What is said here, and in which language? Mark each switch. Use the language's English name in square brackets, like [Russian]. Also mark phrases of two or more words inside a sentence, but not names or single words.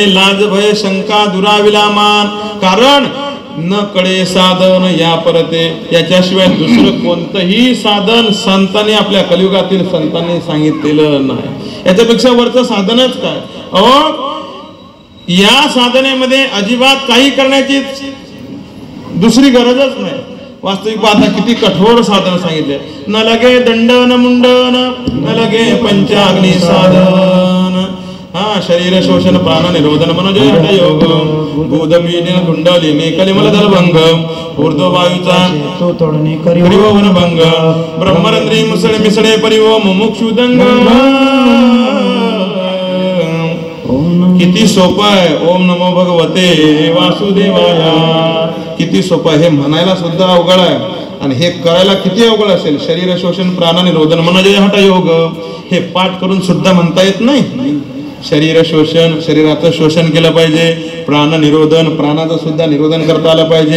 [Marathi] लाज भय शंका दुराविला मान, कारण न कळे साधन या परते, याच्याशिवाय दुसरं कोणतंही साधन संतांनी आपल्या कलियुगातील संतांनी सांगितलेलं नाही. याच्यापेक्षा वरचं साधनच काय? या साधनेमध्ये अजिबात काही करण्याची दुसरी गरजच नाही. वास्तविक पाहता किती कठोर साधन सांगितले. न लगे दंडन मुंडन, न लगे पंचाग्नी साधन, शरीर शोषण प्राण निरोधन मनोजय हठ योग, भूतपीडन कुंडलिनी कलिमल दलभंग, ऊर्ध्ववायूचा तो तोडणे करिवो वनभंग, ब्रह्मरंध्री मुसळे मिसळे परिवो मुमुक्षुदंग. किती सोपं आहे. [Sanskrit] ओम नमो भगवते वासुदेवाया. [Marathi] किती सोपं आहे. हे म्हणायला सुद्धा अवघड आहे आणि हे करायला किती अवघड असेल. शरीर शोषण प्राण निरोधन मनोजय हठ योग, हे पाठ करून सुद्धा म्हणता येत नाही. शरीर शोषण, शरीराचं शोषण केलं पाहिजे. प्राण निरोधन, प्राणाचं सुद्धा निरोधन करता आलं पाहिजे.